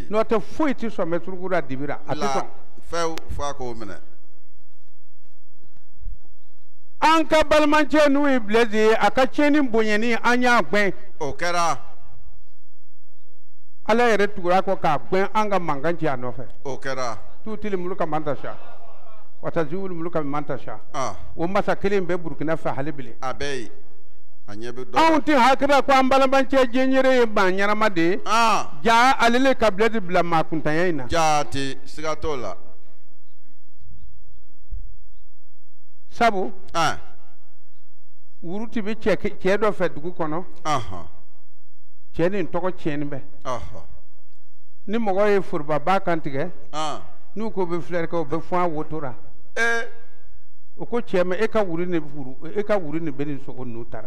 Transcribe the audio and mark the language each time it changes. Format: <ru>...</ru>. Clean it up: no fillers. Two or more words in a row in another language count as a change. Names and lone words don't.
<bm>n'o tɛ foyi tɛ sɔn mɛ suruku la dibi la a tɛ sɔn fewu fo a k'o minɛ an ka balimacɛ n'u ye Blaise ye a ka tiɲɛni bonyani an y'a gɛn o kɛra ala yɛrɛ tugura kɔ k'a gɛn an ka mankan ci a nɔfɛ o kɛra</bm> <ar>تؤتي الملك من تشاء وتنزع الملك من تشاء</ar> <bm>o masa kelen bɛ Burkina fɛ hali bile a bɛ yen a ɲɛ bɛ dɔ anw tɛ hakilila ko an balimacɛ jɛnyɛrɛ ye maa ɲɛnama de ye ja ale le ka Blaise bila maa kuntanya in na jati siga t'o la sabu wuruti bɛ cɛ dɔ fɛ dugu kɔnɔ cɛ nin tɔgɔ tiɲɛni bɛ ni mɔgɔ ye forobaba kan tigɛ n'u ko bɛ filɛri kɛ o bɛ fɔ a wotora o ko cɛ ma e ka wuri ni bɛ nin sogo ninnu taara</bm>